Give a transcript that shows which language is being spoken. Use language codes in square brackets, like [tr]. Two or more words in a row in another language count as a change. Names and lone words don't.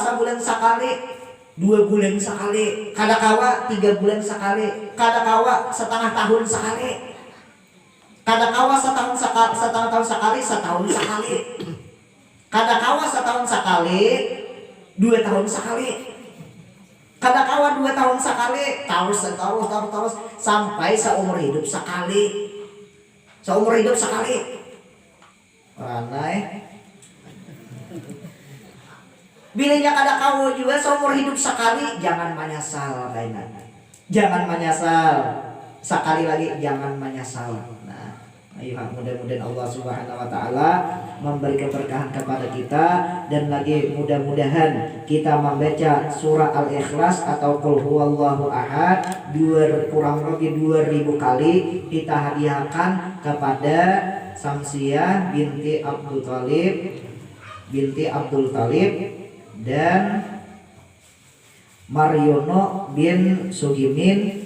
[bjn] sebulan sekali, 2 bulan sekali, kada kawa 3 bulan sekali, kada kawa setengah tahun sekali, kada kawa setengah tahun sekali, setahun sekali, kada kawa setahun sekali, 2 tahun sekali, kada kawa 2 tahun sekali, terus sampai seumur hidup sekali, seumur hidup sekali. Aneh. Bilanya kada kawa juga seumur hidup sekali, jangan menyesal kainan. [id] Jangan menyesal. Sekali lagi jangan menyesal. Nah, ayo mudah-mudahan Allah [ar] سبحانه وتعالى [id] memberi keberkahan kepada kita, dan lagi mudah-mudahan kita membaca surah Al-Ikhlas atau [ar] قل هو الله أحد [id] kurang lebih 2000 kali kita hadiahkan kepada Samsiah binti Abdul Talib dan Mariono bin Sugimin.